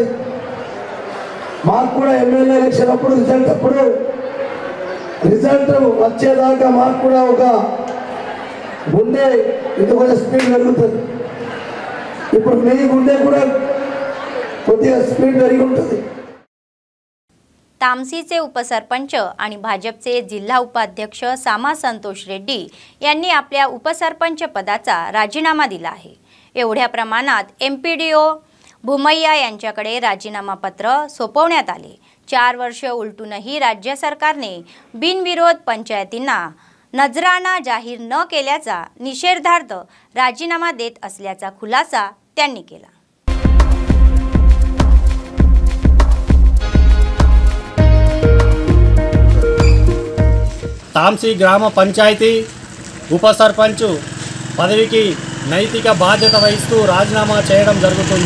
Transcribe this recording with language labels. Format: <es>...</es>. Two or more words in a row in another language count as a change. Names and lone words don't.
<te>మాకు కూడా</te> <en>MLA election</en> <te>అప్పుడు రిజల్ట్ వచ్చేదాకా మాకు కూడా ఒక గుండె ఇది కూడా స్పీడ్ పెరుగుతుంది. ఇప్పుడు మీ గుండె కూడా కొద్దిగా స్పీడ్ పెరిగి ఉంటుంది.</te> <mr>तामसीचे उपसरपंच आणि भाजपचे जिल्हा उपाध्यक्ष सामा संतोष रेड्डी यांनी आपल्या उपसरपंच पदाचा राजीनामा दिला आहे. एवढ्या प्रमाणात एमपीडीओ भूमय्या यांच्याकडे राजीनामा पत्र सोपवण्यात आले. 4 वर्ष उलटूनही राज्य सरकारने बिनविरोध पंचायतींना नजराना जाहीर न केल्याचा निषेधार्थ राजीनामा देत असल्याचा खुलासा त्यांनी केला.</mr> <te>తాంసీ గ్రామ పంచాయతీ ఉప సర్పంచ్ పదవికి నైతిక బాధ్యత వహిస్తూ రాజీనామా చేయడం జరుగుతుంది.</te>